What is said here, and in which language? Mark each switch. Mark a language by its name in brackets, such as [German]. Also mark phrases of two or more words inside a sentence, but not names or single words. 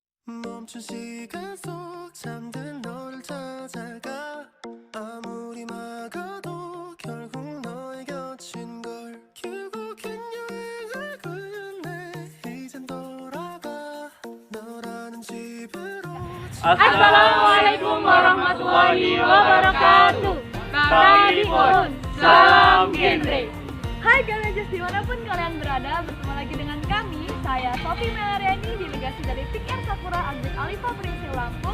[Korean] 멈춘 시간 속 잠든 너를 찾아가 아무리 막아도 결국 너의 곁인 걸 결국엔 여행을 끝내 이젠 돌아가 너라는 집으로 [Arabic] السلام عليكم ورحمة الله وبركاته. [Indonesian] Bagipun, salam genre. Hai Galajers, dimanapun kalian berada, bertemu lagi dengan kami. Saya Sofi Melariani, delegasi dari Pick Air Sakura Update Alifa Prinsip Lampung.